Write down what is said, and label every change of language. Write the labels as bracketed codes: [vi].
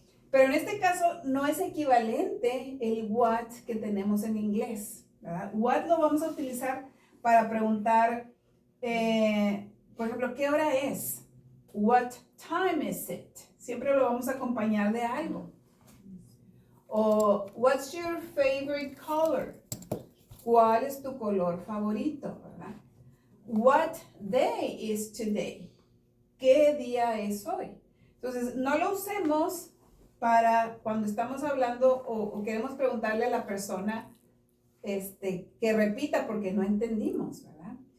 [es] Pero en este caso no es equivalente el what que tenemos en inglés, ¿verdad? What lo vamos a utilizar para preguntar, por ejemplo, ¿qué hora es? [en] What time is it? [es] Siempre lo vamos a acompañar de algo. [en] O what's your favorite color? [es] ¿Cuál es tu color favorito? ¿Verdad? [en] What day is today? [es] ¿Qué día es hoy? Entonces, no lo usemos para cuando estamos hablando o queremos preguntarle a la persona que repita porque no entendimos, ¿verdad?